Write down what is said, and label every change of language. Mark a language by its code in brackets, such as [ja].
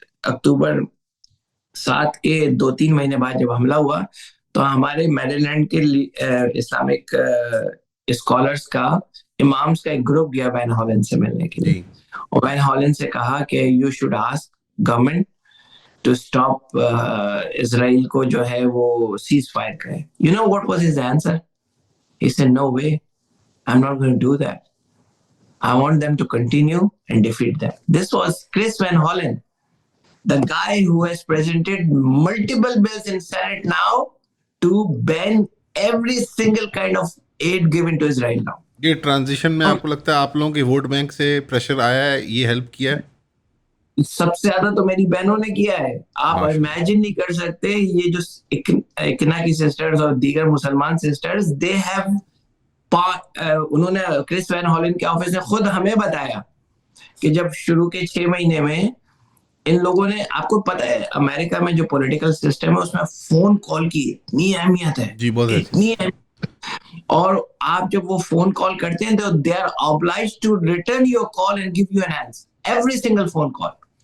[ur] اکتوبر 7 کے 2-3 مہینے بعد جب حملہ ہوا تو ہمارے میریلینڈ کے اسلامک اسکالرس کا، امامس کا ایک گروپ گیا وین ہالن سے ملنے کے لیے، اور وین ہالن سے کہا کہ you should ask government to stop اسرائیل کو جو ہے وہ سیز فائر کرے. [en] You know what was his answer? He said no way, I am not going to do that. I want them to continue and defeat them. This was Chris Van Hollen, the guy who has presented multiple bills in Senate now to ban every single kind of aid given to Israel now. [ur] یہ transition میں آپ کو لگتا ہے آپ لوگوں کے vote bank سے پریشر آیا ہے، یہ ہیلپ کیا ہے؟ سب سے زیادہ تو میری بہنوں نے کیا ہے. آپ امیجن نہیں کر سکتے، یہ جو اکنا کی سسٹرز اور دیگر مسلمان سسٹرز، دے ہیو، انہوں نے کرس وین ہالن کے آفس نے خود ہمیں بتایا کہ جب شروع کے 6 مہینے میں ان لوگوں نے، آپ کو پتا ہے امریکہ میں جو پولیٹیکل سسٹم ہے اس میں فون کال کی اتنی اہمیت ہے، اتنی اہمیت، اور آپ جب وہ فون کال کرتے ہیں تو they are obliged to return your call and give you an answer, every single phone call.